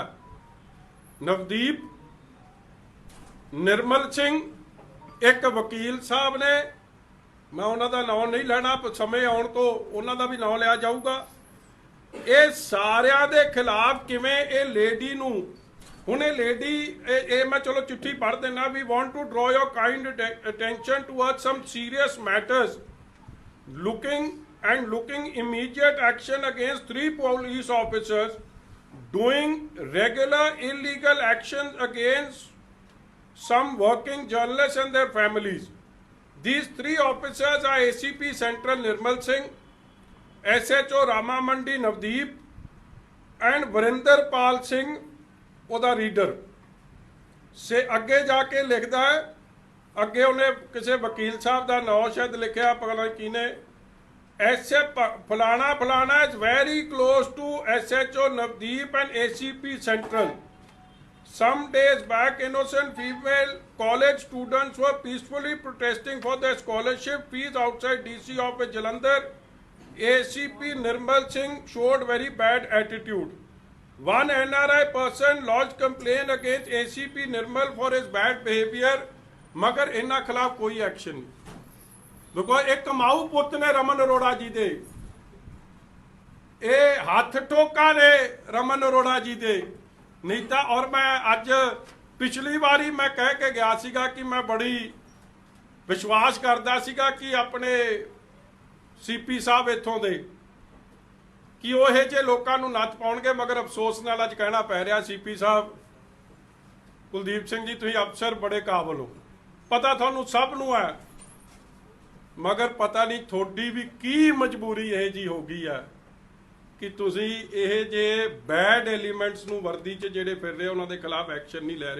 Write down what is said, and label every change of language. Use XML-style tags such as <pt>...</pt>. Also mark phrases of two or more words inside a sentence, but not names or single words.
<pa>ਨਵਦੀਪ, ਨਿਰਮਲ ਸਿੰਘ, ਇੱਕ ਵਕੀਲ ਸਾਹਿਬ ਨੇ, ਮੈਂ ਉਹਨਾਂ ਦਾ ਨਾਮ ਨਹੀਂ ਲੈਣਾ, ਸਮੇਂ ਆਉਣ ਤੋਂ ਉਹਨਾਂ ਦਾ ਵੀ ਨਾਮ ਲਿਆ ਜਾਊਗਾ। ਇਹ ਸਾਰਿਆਂ ਦੇ ਖਿਲਾਫ ਕਿਵੇਂ ਇਹ ਲੇਡੀ ਨੂੰ, ਹੁਣ ਇਹ ਲੇਡੀ, ਇਹ ਮੈਂ ਚਲੋ ਚਿੱਠੀ ਪੜ੍ਹ ਦੇਣਾ,</pa> <en>we want to draw your kind attention toward some serious matters looking and looking immediate action against 3 police officers doing regular illegal actions against some working journalists and their families. These 3 officers are ACP Central Nirmal Singh, SHO Rama Mandi Navdeep, and Varinder Pal Singh,</en> <pa>ਉਹਦਾ ਰੀਡਰ ਸੇ ਅੱਗੇ ਜਾ ਕੇ ਲਿਖਦਾ ਹੈ, ਅੱਗੇ ਉਹਨੇ ਕਿਸੇ ਵਕੀਲ ਸਾਹਿਬ ਦਾ ਨਾਮ ਸ਼ਾਇਦ ਲਿਖਿਆ, ਪਤਾ ਕੀ ਨੇ, ਐਸੇ ਫਲਾਣਾ ਫਲਾਣਾ</pa> <en>is very close to SHO Navdeep and ACP Central. Some days back, innocent female college students were peacefully protesting for their scholarship fees outside DC office Jalandhar. ACP Nirmal Singh showed very bad attitude. One NRI person lodged complaint against ACP Nirmal for his bad behavior,</en> <pa>ਮਗਰ ਇਨ੍ਹਾਂ ਖਿਲਾਫ ਕੋਈ ਐਕਸ਼ਨ ਨਹੀਂ. ਦੇਖੋ ਇੱਕ ਕਮਾਊ ਪੁੱਤ ਨੇ ਰਮਨ ਅਰੋੜਾ ਜੀ ਦੇ, ਯੇ ਹੱਥ ਠੋਕਾ ਨੇ ਰਮਨ ਅਰੋੜਾ ਜੀ ਦੇ ਨਹੀਂ ਥਾ. ਔਰ ਮੈਂ ਅੱਜ ਪਿਛਲੀ ਬਾਰੀ ਮੈਂ ਕਹਿ ਕੇ ਗਿਆ ਸੀਗਾ ਕਿ ਮੈਂ ਬੜੀ ਵਿਸ਼ਵਾਸ ਕਰਦਾ ਸੀਗਾ ਕਿ ਆਪਣੇ CP ਸਾਹਿਬ ਇੱਥੋਂ ਦੇ ਕਿ ਉਹ ਇਹ ਜੇ ਲੋਕਾਂ ਨੂੰ ਨੱਥ ਪਾਉਣਗੇ, ਮਗਰ ਅਫਸੋਸ ਨਾਲ ਅੱਜ ਕਹਿਣਾ ਪੈ ਰਿਹਾ CP ਸਾਹਿਬ ਕੁਲਦੀਪ ਸਿੰਘ ਜੀ, ਤੁਸੀਂ ਅਫਸਰ ਬੜੇ ਕਾਬਲ ਹੋ, ਪਤਾ ਤੁਹਾਨੂੰ ਸਭ ਨੂੰ ਹੈ, ਮਗਰ ਪਤਾ ਨਹੀਂ ਤੁਹਾਡੀ ਵੀ ਕੀ ਮਜਬੂਰੀ ਇਹ ਜੀ ਹੋ ਗਈ ਹੈ ਕਿ ਤੁਸੀਂ ਇਹ ਜੇ</pa> <en>bad elements</en> <pa>ਨੂੰ ਵਰਦੀ 'ਚ ਜਿਹੜੇ ਫਿਰ ਰਹੇ ਉਹਨਾਂ ਦੇ ਖਿਲਾਫ ਐਕਸ਼ਨ ਨਹੀਂ ਲੈ ਰਹੇ.</pa>